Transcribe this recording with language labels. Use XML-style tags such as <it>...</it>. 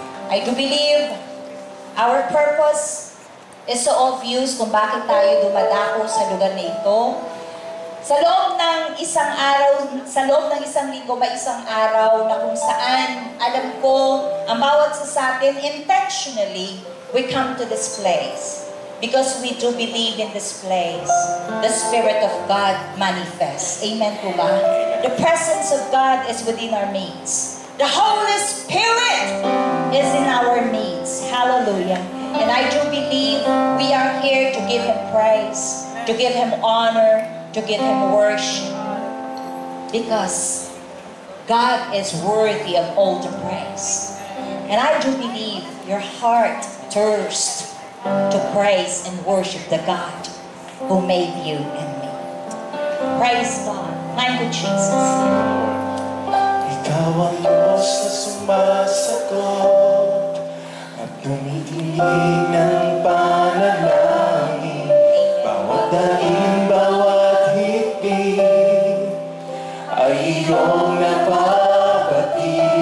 <en>I do believe our purpose is so obvious</en> <tl>kung bakit tayo dumadako sa lugar na ito. Sa loob ng isang araw, sa loob ng isang linggo, may isang araw na kung saan, alam ko, ang bawat sa atin, intentionally,</tl> <en>we come to this place. Because we do believe in this place, the Spirit of God manifests. Amen po ba? The presence of God is within our midst. The Holy Spirit is in our midst. Hallelujah. And I do believe we are here to give Him praise, to give Him honor, to give Him worship. Because God is worthy of all the praise. And I do believe your heart thirsts to praise and worship the God who made you and me. Praise God. Thank you, Jesus.</en> <tl>Ikaw ang Diyos na sumasagot at tumitingin ng panalangin. Bawat daing, bawat higpit ay iyong napabatid.</tl>